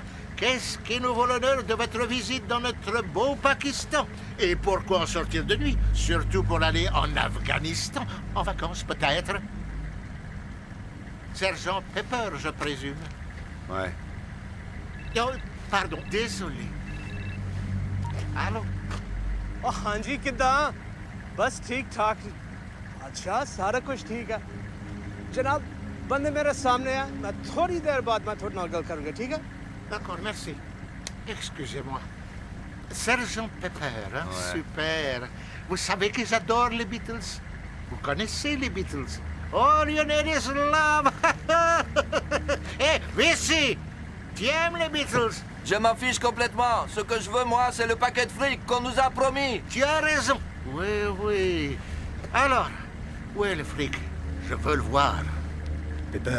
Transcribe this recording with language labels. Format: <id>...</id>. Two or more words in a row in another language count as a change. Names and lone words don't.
<fr>Qu'est-ce qui nous vaut l'honneur de votre visite dans notre beau Pakistan? Et pourquoi en sortir de nuit? Surtout pour aller en Afghanistan. En vacances, peut-être? Sergent Pepper, je présume. Ouais. Oh, pardon, désolé. Allô?</fr> <ur>او ہاں جی کِدا بس ٹھیک ٹھاک اچھا سارا کچھ ٹھیک ہے جناب بندے میرے سامنے ہے میں تھوڑی دیر بعد میں تھوڑا</ur> <pa>نال گل کروں گا</pa> <ur>ٹھیک ہے</ur> <fr>D'accord, merci. Excusez-moi. Sergent Pepper, hein? Ouais. Super. Vous savez que j'adore les Beatles? Vous connaissez les Beatles? All you need is love. Hé, Vici! Tu aimes les Beatles? Je m'en fiche complètement. Ce que je veux, moi, c'est le paquet de fric qu'on nous a promis. Tu as raison. Oui, oui. Alors, où est le fric? Je veux le voir. Pepper.</fr>